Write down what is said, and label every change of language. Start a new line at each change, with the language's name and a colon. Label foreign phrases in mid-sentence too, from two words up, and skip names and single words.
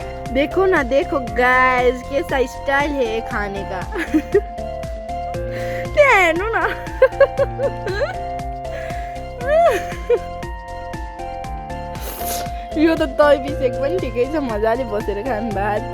Hindi: देखो ना, देखो गाइस कैसा स्टाइल है खाने का।
Nepali: त्यहाँ हेर्नु न। यो त दही बिसेक पनि ठिकै छ, मजाले बसेर खानु भात।